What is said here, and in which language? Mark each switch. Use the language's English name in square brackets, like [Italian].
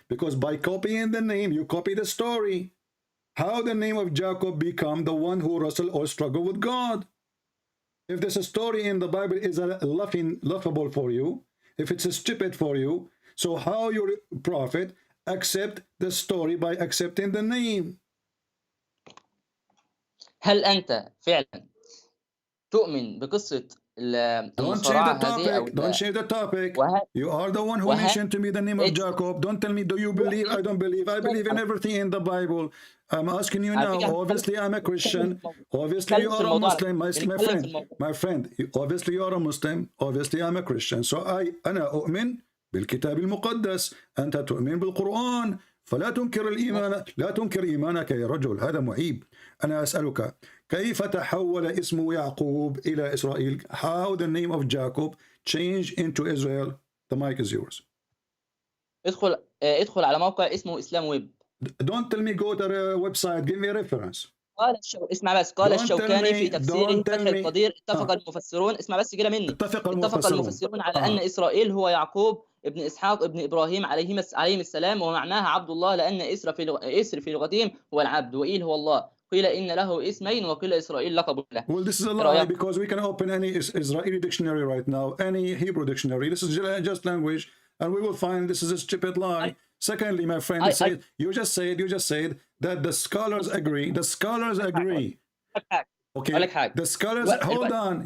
[English] Because by copying the name, you copy the story. How the name of Jacob become the one who wrestled or struggled with God? If there's a story in the Bible is laughable for you, if it's stupid for you, so how your prophet accept the story by accepting the name? [Arabic] هل أنت فعلا تؤمن بقصة المصارعة هذه أو [English] Don't change the topic. You are the one who mentioned to me the name of Jacob. Don't tell me, do you believe? I don't believe. I believe in everything in the Bible. I'm asking you now. Obviously, I'm a Christian. Obviously, you are a Muslim. My friend. Obviously, you are a Muslim. Obviously, I'm a Christian. [Arabic] So أنا أؤمن بالكتاب المقدس. أنت تؤمن بالقرآن. فلا تنكر الإيمان. لا تنكر إيمانك يا رجل. هذا معيب. أنا أسألك كيف تحول اسم يعقوب إلى إسرائيل? [English] How the name of Jacob changed into Israel? The mic is yours. [Arabic] ادخل على موقع اسمه إسلام ويب. [English] Don't tell me go to the website. Give me a reference. [Arabic] اسمع بس. قال الشوكاني في تفسيره فتح القدير اتفق المفسرون. اسمع بس كده مني. اتفق المفسرون على أن إسرائيل هو يعقوب ابن إسحاق ابن إبراهيم عليهم السلام، ومعناها عبد الله لأن إسر في لغتهم هو العبد وإيل هو الله. قيل إن له اسمين وقيل إسرائيل لقب له. [English] Well, this is a lie because we can open any Israeli dictionary right now, any Hebrew dictionary. This is just language, and we will find this is a stupid lie. Secondly, my friend, you just said that the scholars agree. The scholars agree. Okay. The scholars. Hold on.